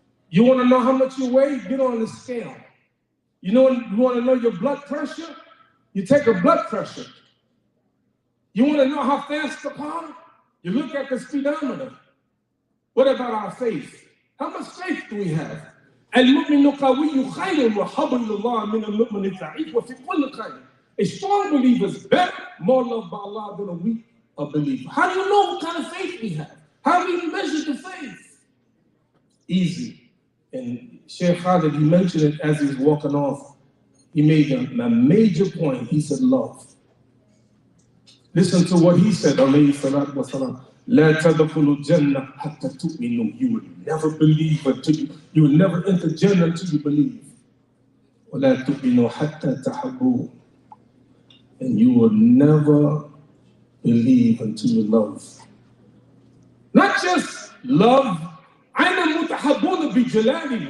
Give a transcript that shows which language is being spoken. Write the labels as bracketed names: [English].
[English] You want to know how much you weigh? Get on the scale. You want to know your blood pressure? You take a blood pressure. You want to know how fast the car? You look at the speedometer. What about our faith? How much faith do we have? [Arabic] المؤمن قوي خير وحبل الله من المؤمن الضعيف وفي كل خير. [English] A strong believer is better, more loved by Allah than a weak believer. How do you know what kind of faith we have? How do we measure the faith? Easy. And Sheikh Khalid, he mentioned it as he was walking off. He made a major point. He said, love. Listen to what he said, alayhi salatu wasalam. [Arabic] لا تدخلوا الجنة حتى تؤمنوا. [English] You will never believe until you will never enter Jannah until you believe. [Arabic] ولا تؤمنوا حتى تحبوا. [English] And you will never believe until you love. Not just love. [Arabic] أين المتحبون بجلالي.